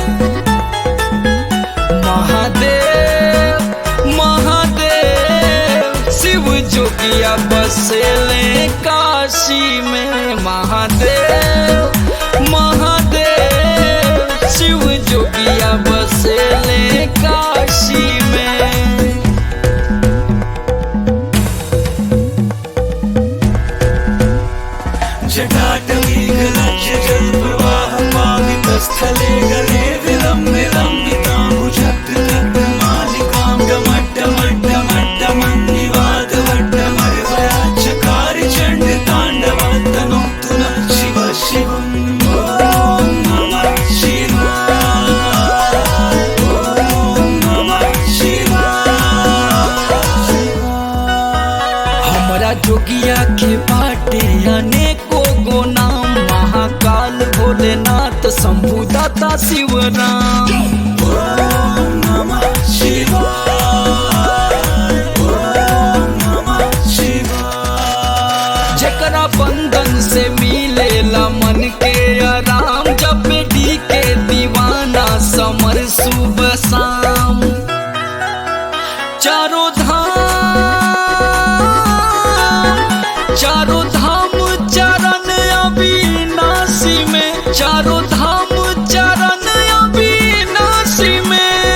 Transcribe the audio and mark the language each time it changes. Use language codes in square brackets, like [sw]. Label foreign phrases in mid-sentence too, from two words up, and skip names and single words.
[bho] महादेव महादेव शिव जोगिया बसले काशी में। महादेव महादेव शिव जोगिया बसले काशी में। [sa] जटाटवीगलक्ष्य जलप्रवाह पावितस्थले गले विलम्बितां भुजत्तमालिकां डमड्डमड्डमड्डमन्निवादवड्डमर्वयाच्चकार चण्डताण्डवतनोऽस्तु नः शिव शिवम्। ॐ नमः शिवाय, ॐ नमः शिवाय। [bho] हमरा जोगिया के बाटे अनेको गो नाम, महाकाल भोलेनाथ शंभु दाता शिवराम। [sa] ॐ नमः शिवाय, ॐ नमः शिवाय। [bho] जेकरा बंधन से मिलेला मन के आराम, जब डी के दीवाना समर सुबह शाम। चारों धाम चरण अविनाशी में, चारों धाम चरण अविनाशी में।